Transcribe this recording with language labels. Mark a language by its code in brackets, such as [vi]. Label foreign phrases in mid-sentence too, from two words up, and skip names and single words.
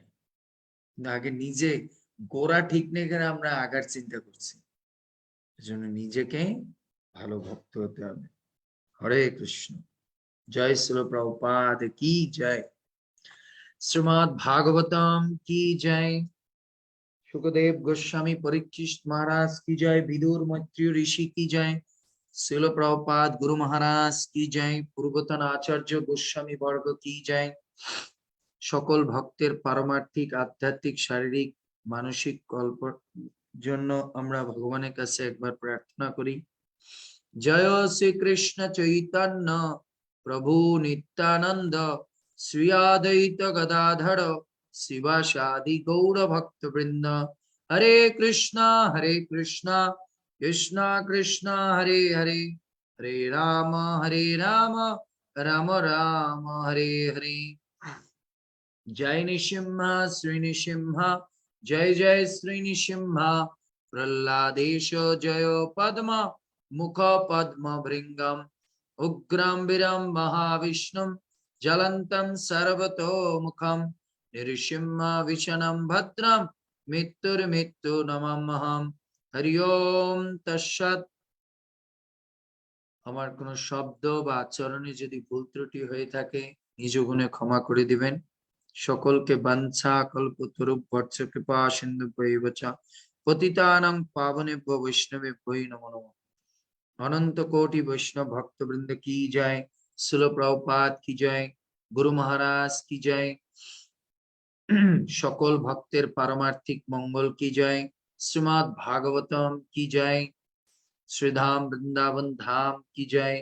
[bn] আগে নিজে গোড়া ঠিক নেই কেন আমরা আগার চিন্তা করছি। এজন্য নিজেকে ভালো ভক্ত হতে হবে। হরে কৃষ্ণ। জয় শ্রীল প্রভুপাদ কি জয়। শ্রীমদ্ ভাগবতম কি জয়। [hi] सुखदेव गोस्वामी परीक्षित महाराज की जय। विदुर मैत्री ऋषि की जय। श्रील प्रभुपाद गुरु महाराज की जय। पूर्वतन आचार्य गोस्वामी वर्ग की जय। [bn] সকল ভক্তের পারমার্থিক, আধ্যাত্মিক, শারীরিক, মানসিক কল্প জন্য আমরা ভগবানের কাছে একবার প্রার্থনা করি। জয় শ্রী কৃষ্ণ চৈতন্য প্রভু নিত্যানন্দ, শ্রী অদ্বৈত গদাধর শিবাসাদি গৌর ভক্তবৃন্দ। [sa] হরে কৃষ্ণ কৃষ্ণ কৃষ্ণ হরে হরে, হরে রাম রাম রাম হরে হরে। जय नृसिंह श्री नृसिंह, जय जय श्री नृसिंह। प्रह्लादेश जय पद्म मुख पद्म भृंगम, उग्रं वीरं महाविष्णुं ज्वलन्तं सर्वतोमुखं, नृसिंह विषणं भद्रं मृत्युर्मृत्यु नमाम्यहम्। हरि ओम तत्सत्। [bn] আমার কোনো শব্দ বা আচরণে যদি ভুল ত্রুটি হয়ে থাকে নিজ গুণে ক্ষমা করে দিবেন। [sa] সকলকে বাঞ্ছা কল্পতরু বৎস কৃপা সিন্ধু বৈবচ পতিতানাং পাবনেভ্যো বৈষ্ণবেভ্যো নমো নমঃ। [bn] অনন্ত কোটি বৈষ্ণব ভক্তবৃন্দ কি জয়। শ্রীল প্রভুপাদ কি জয়। গুরু মহারাজ কি জয়। সকল ভক্তের পারমার্থিক মঙ্গল কি জয়। শ্রীমদ্ ভাগবতম কি জয়। শ্রীধাম বৃন্দাবন ধাম কি জয়।